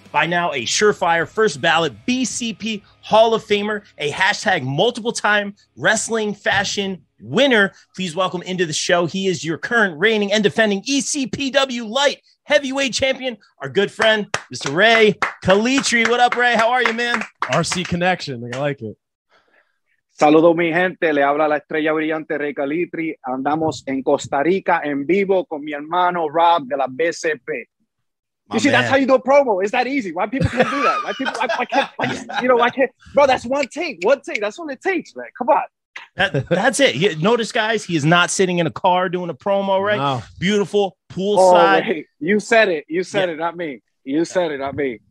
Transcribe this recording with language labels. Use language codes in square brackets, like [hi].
[en] By now, a surefire first ballot BCP Hall of Famer, a hashtag multiple time wrestling fashion winner. Please welcome into the show. He is your current reigning and defending ECPW Light Heavyweight Champion, our good friend, Mr. Rey Calitri. What up, Rey? How are you, man? RC Connection. I like it. [es] Saludos mi gente, le habla la estrella brillante Rey Calitri. Andamos en Costa Rica en vivo con mi hermano Rob de la BCP. [en] You see, that's how you do a promo. It's that easy. Why people can't do that? Why people? I can't. I can't. Bro, that's one take. That's all it takes, man. Come on. That's it. Notice, guys, he is not sitting in a car doing a promo, right? No. Beautiful poolside. Wait. You said it. You said it, not me. You said it, not me.